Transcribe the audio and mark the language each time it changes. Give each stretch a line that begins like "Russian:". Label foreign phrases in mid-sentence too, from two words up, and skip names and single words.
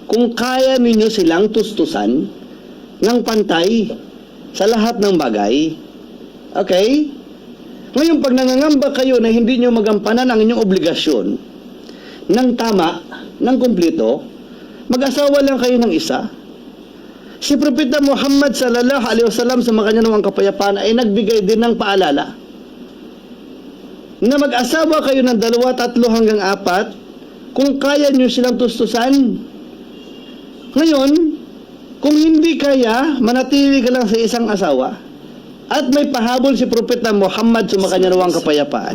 Filipino: Kung kaya ninyo silang tustusan ng pantay sa lahat ng bagay. Okay? Ngayon, pag nangangamba kayo na hindi nyo magampanan ang inyong obligasyon ng tama, ng kumpleto, mag-asawa lang kayo ng isa. Si Propeta Muhammad
Arabic: صلى الله عليه وسلم
Filipino: sa makanya nawang kapayapaan ay nagbigay din ng paalala na mag-asawa kayo ng 2, 3 hanggang 4 kung kaya nyo silang tustusan. Ngayon, kung hindi kaya, manatili ka lang sa isang asawa at may pahabol si Propeta Muhammad sa makanya nawang kapayapaan.